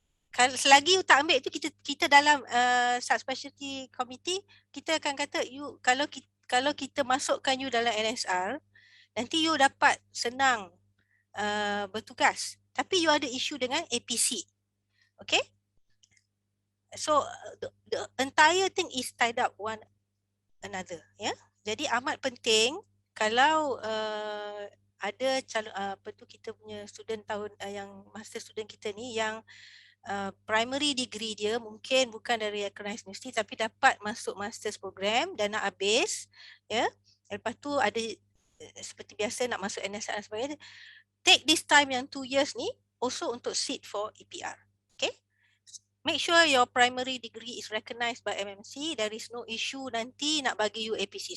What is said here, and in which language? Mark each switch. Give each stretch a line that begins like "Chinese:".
Malay: Kalau selagi you tak ambil tu, kita dalam subspecialty committee, kita akan kata you, kalau kita masukkan you dalam NSR, nanti you dapat senang bertugas. Tapi you ada isu dengan APC. Okay?
English: So the entire thing is tied up one another.
Malay: Jadi amat penting kalau ada calon kita punya student tahun yang master student kita ni yang
English: primary degree
Malay: dia mungkin bukan dari
English: recognized university
Malay: tapi dapat masuk master's program dan nak habis, lepas tu ada seperti biasa nak masuk NSR dan sebagainya.
English: Take this time yang 2 years ni also untuk sit for EPR. Okay? Make sure your primary degree is recognized by MMC. There is no issue
Malay: nanti nak bagi
English: you APC.